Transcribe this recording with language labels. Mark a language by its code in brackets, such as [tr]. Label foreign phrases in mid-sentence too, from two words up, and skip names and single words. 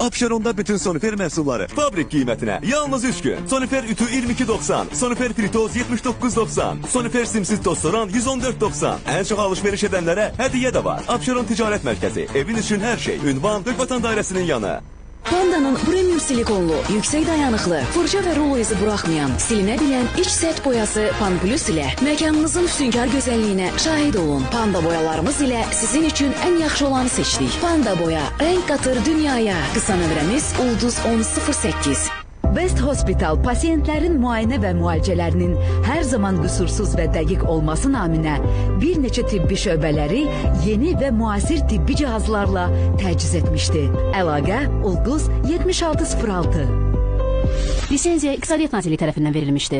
[az] Abşeronda bütün Sonifer məhsulları fabrik qiymətinə yalnız 3 gün. Sonifer ütü 22.90, Sonifer fritoz 79.90, Sonifer simsiz tostoran 114.90. Ən çox alış-veriş edənlərə hədiyyə də var. Abşeron Ticarət Mərkəzi, evin üçün hər şey. Ünvan Türkvatan Dairəsinin yanı. [tr] Panda'nın premium silikonlu, yüksek dayanıklı, fırça ve rulo izi bırakmayan, silinebilen iç set boyası Pan Plus ile mekanınızın füsunkar güzelliğine şahit olun. Panda boyalarımız ile sizin için en yaxşı olanı seçtik. Panda boya, renk katır dünyaya. [az] Kısa nömrəmiz Ulduz 1008. West Hospital pasientlərin müayinə və müalicələrinin hər zaman qüsursuz və dəqiq olması naminə bir neçə tibbi şöbələri yeni və müasir tibbi cihazlarla təchiz etmişdi. Əlaqə Ulduz 7606. Lisenziya İqtisadiyyat Nazirliyi tərəfindən verilmişdi.